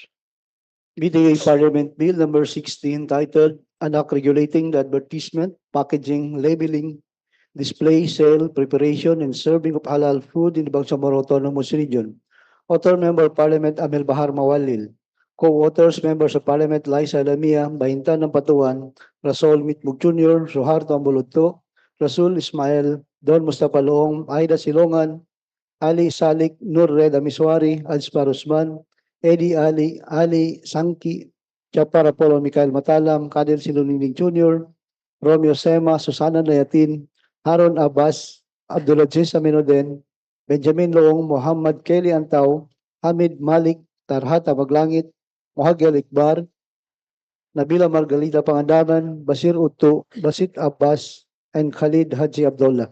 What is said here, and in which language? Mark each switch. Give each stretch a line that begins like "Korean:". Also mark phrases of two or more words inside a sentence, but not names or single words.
English: BTA Parliament Bill number 16 titled An Act Regulating the Advertisement, Packaging, Labeling, Display, Sale, Preparation, and Serving of Halal Food in the Bangsamoro Autonomous Region. Author Member of Parliament Amel Bahar Mawalil. Co-authors Members of Parliament Liza Lamia, Bahintan ng Patuan, Rasol Mitmug Jr., Suharto Ambulugto, Rasul Ismail, Don Mustafa Loong, Aida Silongan, Ali Salik, Nur Reda Miswari, Ajspar Usman, Eddie Ali Sangki, Japar Apollo Mikael Matalam, Kadir Siluninig Jr., Romeo Sema, Susana Nayatin, Haron Abbas, Abdulaziz Aminoden, Benjamin Loong, Muhammad Kelly Antaw, Hamid Malik, Tarhata Maglangit, Mohagel Ikbar, Nabila Margalita Pangandaman, Basir Utto, Basit Abbas, and Khalid Haji Abdullah.